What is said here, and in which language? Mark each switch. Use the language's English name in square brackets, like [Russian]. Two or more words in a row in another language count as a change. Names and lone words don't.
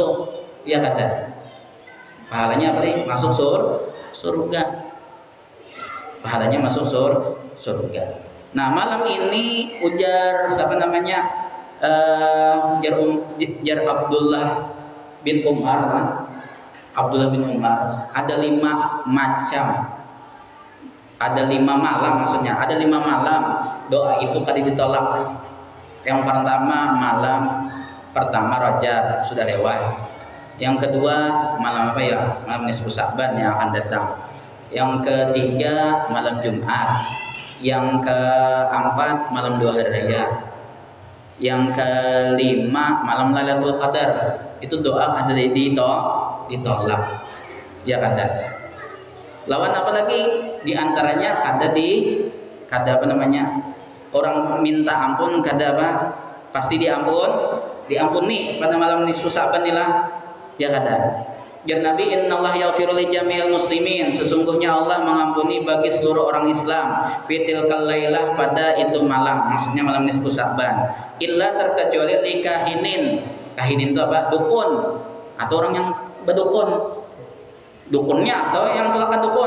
[Indonesian] Ya kata. Pahalanya apa nih? Masuk surga. Pahalanya masuk surga. Nah, malam ini ujar siapa namanya? Jar Abdullah bin Umar ada 5 macam, ada 5 malam, maksudnya ada 5 malam doa itu kali ditolak. Yang pertama malam pertama Rajab sudah lewat, yang kedua malam apa ya, malam nisfu Sya'ban yang akan datang, yang ketiga malam Jumat, yang keempat malam 2 hari raya, yang kelima malam Lailatul Qadar. Itu doa kada ditolak. Ya kada. Lawan apa lagi? Di antaranya kada apa namanya? Orang minta ampun kada apa? Pasti diampuni pada malam nisfu Sya'ban inilah. Ya kada. Jar Nabi, [Arabic] innallaha yaghfiru li jami'il muslimin, [Indonesian] sesungguhnya Allah mengampuni bagi seluruh orang Islam [Arabic] fitilkal lailah, [Indonesian] pada itu malam, maksudnya malam nisfu Sya'ban, illa terkecuali [Arabic] li kahinin. [Indonesian] Kahinin itu apa? Dukun atau orang yang berdukun. Dukunnya atau yang pelaka dukun.